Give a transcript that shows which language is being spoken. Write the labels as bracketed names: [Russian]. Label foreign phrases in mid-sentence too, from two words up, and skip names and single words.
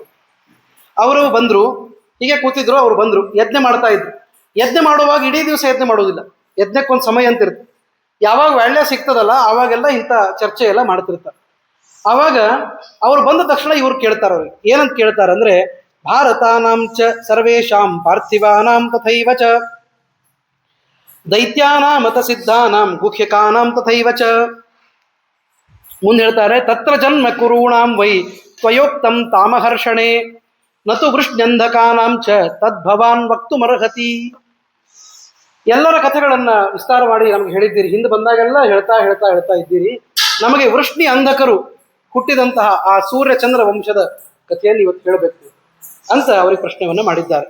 [Kannada] ಅವರು ಬಂದರು, ಹೀಗೆ ಕೂತಿದ್ರು. ಅವರು ಬಂದರು, ಯಜ್ಞ ಮಾಡ್ತಾ ಇದ್ರು. ಯಜ್ಞ ಮಾಡುವಾಗ ಇಡೀ ದಿವಸ ಯಜ್ಞ ಮಾಡೋದಿಲ್ಲ, ಯಜ್ಞಕ್ಕೊಂದು ಸಮಯ ಅಂತ ಇರುತ್ತೆ. ಯಾವಾಗ ಒಳ್ಳೆ ಸಿಗ್ತದಲ್ಲ ಆವಾಗೆಲ್ಲ ಇಂಥ ಚರ್ಚೆ ಎಲ್ಲ ಮಾಡ್ತಿರ್ತಾರೆ. ಆವಾಗ ಅವ್ರು ಬಂದ ತಕ್ಷಣ ಇವ್ರು ಕೇಳ್ತಾರೆ. ಅವ್ರಿಗೆ ಏನಂತ ಕೇಳ್ತಾರೆ ಅಂದ್ರೆ, [Sanskrit] ಭಾರತಾನಾಂ ಚ ಸರ್ವೇಷಾಂ ಪಾರ್ಥಿವಾನಾಂ ತಥೈವ ಚ ದೈತ್ಯಾನಾಂ ಮತ ಸಿದ್ಧಾನಾಂ ಗುಹ್ಯಕಾನಾಂ ತಥೈವ ಚ. [Kannada] ಮುಂದೆ ಹೇಳ್ತಾರೆ, [Sanskrit] ತತ್ರ ಜನ್ಮ ಕುರುಣಾಂ ವೈ ತ್ವಯೋಕ್ತಂ ತಾಮಹರ್ಷಣೆ ನತು ವೃಷ್ಣ್ಯಂಧಕಾನಾಂ ಚ ತದ್ಭವಾನ್ ವಕ್ತುಮರ್ಹತಿ. [Kannada] ಎಲ್ಲರ ಕಥೆಗಳನ್ನ ವಿಸ್ತಾರ ಮಾಡಿ ನಮ್ಗೆ ಹೇಳಿದ್ದೀರಿ. ಹಿಂದೆ ಬಂದಾಗೆಲ್ಲ ಹೇಳ್ತಾ ಹೇಳ್ತಾ ಹೇಳ್ತಾ ಇದ್ದೀರಿ. ನಮಗೆ ವೃಷ್ಣಿ ಅಂಧಕರು ಹುಟ್ಟಿದಂತಹ ಆ ಸೂರ್ಯಚಂದ್ರ ವಂಶದ ಕಥೆಯನ್ನು ಇವತ್ತು ಹೇಳಬೇಕು ಅಂತ ಅವರಿಗೆ ಪ್ರಶ್ನೆಯನ್ನು ಮಾಡಿದ್ದಾರೆ.